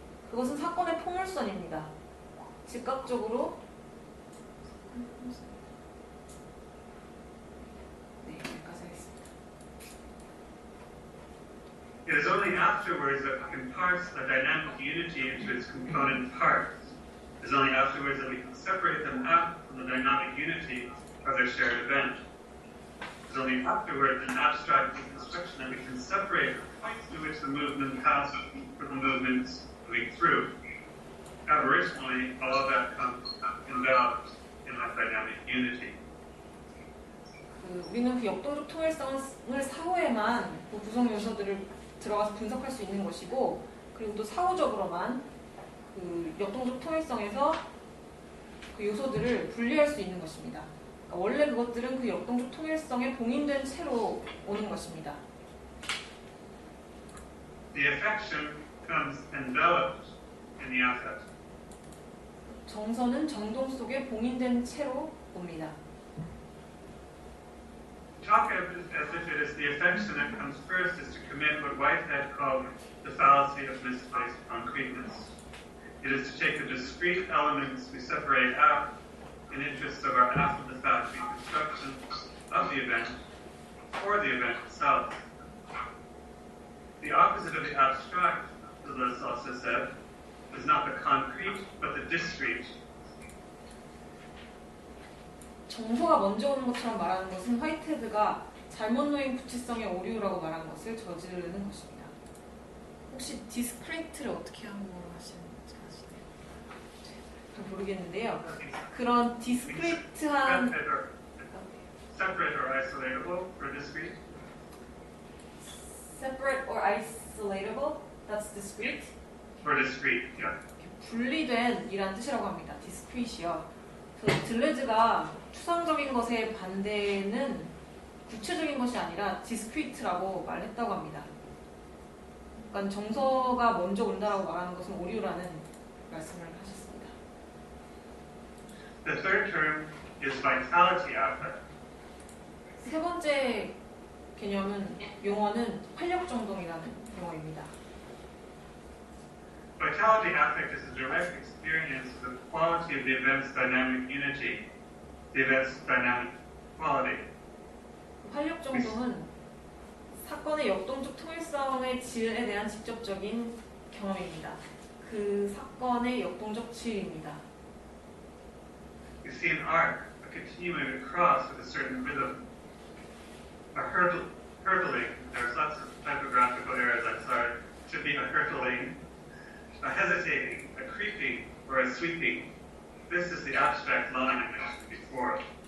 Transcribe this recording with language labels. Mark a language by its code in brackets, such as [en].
[ko] 그것은 사건의 포물선입니다. 즉각적으로 여기까지 하겠습니다. [en] It is only afterwards that we can parse a dynamic unity into its component parts. It is only afterwards that we can separate them out from the dynamic unity of their shared event. It is only afterwards in abstract reconstruction that we can separate the points to which the movement passed from the movements moving through. Aboriginally, all of that comes enveloped in that dynamic unity. [ko] 우리는 그 역동적 통일성을 사후에만 그 구성 요소들을 들어가서 분석할 수 있는 것이고, 그리고 또 사후적으로만 그 역동적 통일성에서 그 요소들을 분리할 수 있는 것입니다. 그러니까 원래 그것들은 그 역동적 통일성에 봉인된 채로 오는 것입니다. [en] The affection comes enveloped in the affect. [ko] 정서는 정동 속에 봉인된 채로 옵니다. [en] Talk as if it is the affection that comes first is to commit what Whitehead called the fallacy of misplaced concreteness. It is to take the discrete elements we separate out in interest of our after-the-fact reconstruction of the event or the event itself. The opposite of the abstract, Deleuze also said, is not the concrete, but the discrete. [ko] 정서가 먼저 오는 것처럼 말하는 것은 화이트헤드가 잘못 놓인 구체성의 오류라고 말한 것을 저지르는 것입니다. 혹시 디스크리트를 어떻게 한국어로 하시는지 아시나요? 잘 모르겠는데요. 그런 디스크리트한 [en] Separate or isolatable or discrete? separate or isolatable, that's discrete. Or discrete, yeah. [ko] 분리된 이란 뜻이라고 합니다. discrete이요. 그래서 들레즈가 추상적인 것의 반대는 구체적인 것이 아니라 discrete라고 말했다고 합니다. 그러니까 정서가 먼저 온다라고 말하는 것은 오류라는 말씀을 하셨습니다. [en] The third term is vitality affect. [ko] 세 번째 개념은 용어는 활력정동이라는 용어입니다. [en] Vitality affect is a direct experience of the quality of the event's dynamic unity, the event's dynamic quality. [ko] 활력정동은 사건의 역동적 통일성의 질에 대한 직접적인 경험입니다. 그 사건의 역동적 치유입니다. [en] You see an arc, a continuing across with a certain rhythm. A hurtling, there's lots of typographical errors, I'm sorry. It should be a hurtling, a hesitating, a creeping, or a sweeping. This is the abstract line I mentioned before.